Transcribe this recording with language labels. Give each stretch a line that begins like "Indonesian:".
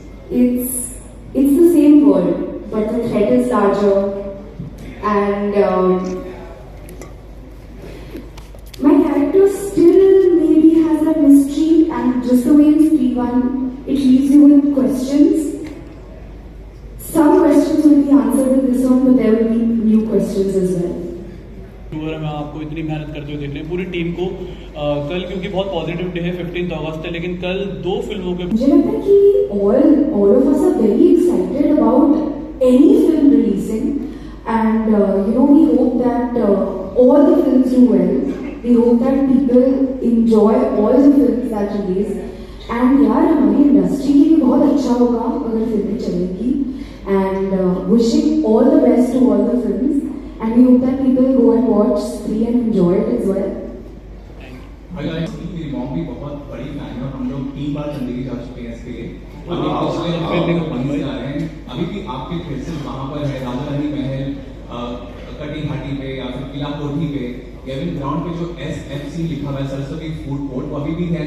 English: It's the same world, but the threat is larger, and my character still maybe has that mystery, and just the way in Spree 1, it leaves you with questions. Some questions will be answered in this one, but there will be new questions as well.
Hindi: मैं आपको इतनी मेहनत करते हुए देख रहे हैं पूरी टीम को। कल क्योंकि बहुत पॉजिटिव डे है, 15 अगस्त है, लेकिन कल 2 फिल्मों के मुझे लगता है कि
English: all of us are very excited about any film releasing, and we hope that all the films do well. We hope that people enjoy all the films that release, and
Hindi: यार हमारी इंडस्ट्री के लिए बहुत अच्छा होगा अगर फिल्में चलेंगी,
English: and wishing all the best to all the films. And we hope that people go and watch Spree and enjoy it as well.
Hindi: मेरी मॉम भी बहुत बड़ी फैन है और हम लोग 3 बार चंडीगढ़ जा चुके हैं इसके लिए। अभी वहीं से आ रहे हैं, अभी भी आपके फिर से वहाँ पर है राजा रानी महल, कटी घाटी पे या फिर किला कोठी पे, केविन ग्राउंड पे जो SFC लिखा हुआ है, सरस्वती फूड कोर्ट, वो अभी भी है।